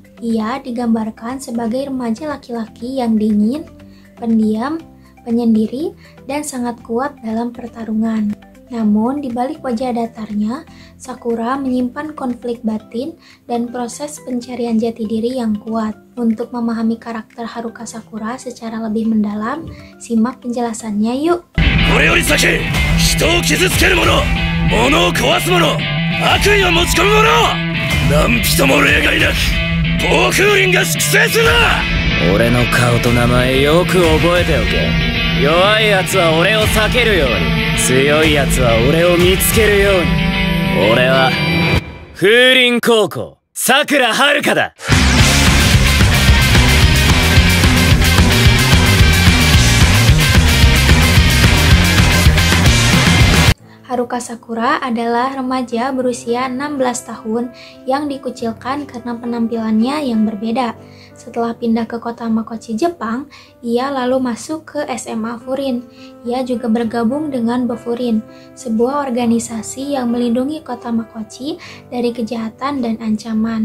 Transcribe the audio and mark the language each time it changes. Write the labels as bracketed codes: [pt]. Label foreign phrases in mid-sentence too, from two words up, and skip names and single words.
[id] Ia digambarkan sebagai remaja laki-laki yang dingin, pendiam, penyendiri, dan sangat kuat dalam pertarungan. Namun, di balik wajah datarnya, Sakura menyimpan konflik batin dan proses pencarian jati diri yang kuat. Untuk memahami karakter Haruka Sakura secara lebih mendalam, simak penjelasannya yuk! [ja] これより先、人を傷つける者、物を壊す者、悪意を持ち込む者、何人も例外なく、暴風林が粛清するな！俺の顔と名前よく覚えておけ。弱い奴は俺を避けるように、強い奴は俺を見つけるように。俺は風林高校さくらはるかだ。 [id] Haruka Sakura adalah remaja berusia 16 tahun yang dikucilkan karena penampilannya yang berbeda. Setelah pindah ke kota Makochi, Jepang, ia lalu masuk ke SMA Furin. Ia juga bergabung dengan Bofurin, sebuah organisasi yang melindungi kota Makochi dari kejahatan dan ancaman.